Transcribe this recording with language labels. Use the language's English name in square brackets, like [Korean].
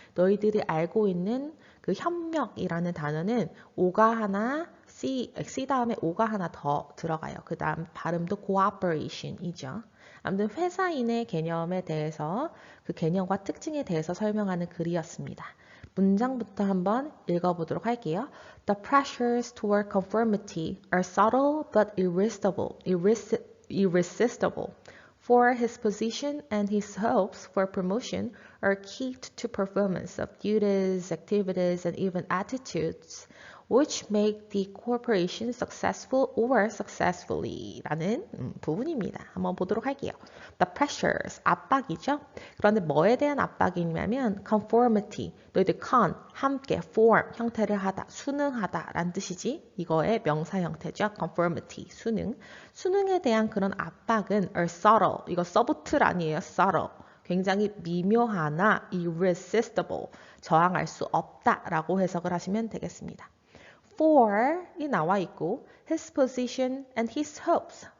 [Korean] 너희들이 알고 있는 그 협력이라는 단어는 오가 하나, C 다음에 오가 하나 더 들어가요. 그 다음 발음도 cooperation이죠. 아무튼 회사인의 개념에 대해서 그 개념과 특징에 대해서 설명하는 글이었습니다. 문장부터 한번 읽어보도록 할게요. [English] The pressures toward conformity are subtle but irresistible. For his position and his hopes for promotion are key to performance of duties, activities, and even attitudes which make the corporation successful or successfully [Korean] 라는 부분입니다. 한번 보도록 할게요. The pressures, 압박이죠. 그런데 뭐에 대한 압박이냐면 conformity, 너희들 함께, form, 형태를 하다, 수능하다 라는 뜻이지. 이거의 명사 형태죠. conformity, 수능에 대한 그런 압박은 are subtle, 이거 subtle 아니에요. subtle. 굉장히 미묘하나 irresistible, 저항할 수 없다라고 해석을 하시면 되겠습니다. For이 나와 있고 [English] his position and his hopes.